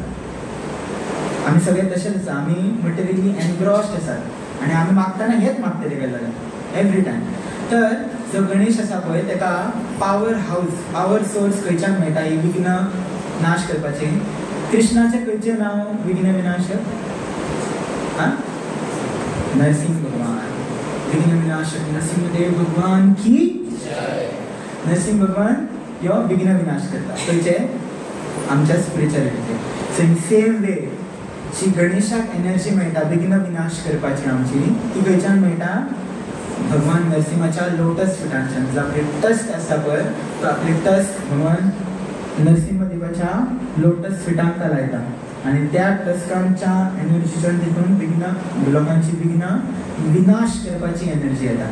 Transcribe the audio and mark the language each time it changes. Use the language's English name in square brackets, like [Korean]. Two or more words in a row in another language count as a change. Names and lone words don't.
[Konkani] आमी सगळे तशेंच आसा, आमी [English] materially engrossed [Konkani] आसात आनी आमी मागतना हेच मागतले गजाली [English] every time. [Konkani] तर जो गणेश आसा पळय ताका [English] power source [Konkani] खंयच्यान मेळटा ही विघ्न नाश करपाची. कृष्णाचे खंयचे नांव विघ्न विनाशक? नरसिंह भगवान. विघ्न विनाशक नरसिंहदेव भगवान की नरसिंह भगवान ह्यो विघ्न विनाश करता. खंयचे? आमच्या स्पिरिच्युअलिटीचे. [English] so in same way [Konkani] जी गणेशाक एनर्जी मेळटा विघ्न विनाश करपाची आमची, ती खंयच्यान मेळटा? भगवान नरसिंहाच्या लोटस फिटांच्यान. जो आपले टस्क आसता पळय तो आपले टस्क भगवान नरसिंह देवाच्या लोटस फिटांक लायता आनी त्या टस्कांच्या एनर्जीच्यान तितून विघ्न लोकांची विघ्न विनाश करपाची एनर्जी येता.